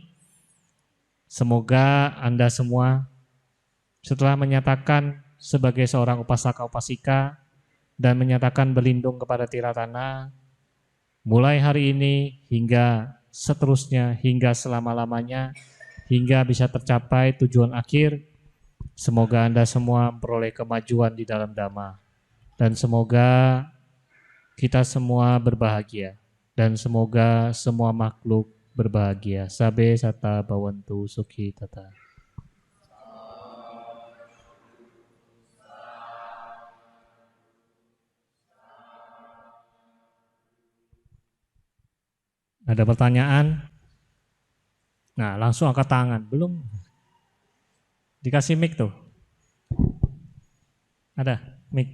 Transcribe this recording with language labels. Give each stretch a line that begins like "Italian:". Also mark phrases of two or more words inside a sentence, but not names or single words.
Indonesian: Semoga Anda semua setelah menyatakan sebagai seorang upasaka upasika dan menyatakan berlindung kepada Tiratana, mulai hari ini hingga seterusnya, hingga selama-lamanya, hingga bisa tercapai tujuan akhir, semoga Anda semua memperoleh kemajuan di dalam Dhamma. Dan semoga kita semua berbahagia. Dan semoga semua makhluk berbahagia.
Pali: Sabe sata bawantu sukhi tata.
Indonesian: Ada pertanyaan? Nah, langsung angkat tangan. Belum? Dikasih mic tuh. Ada mic.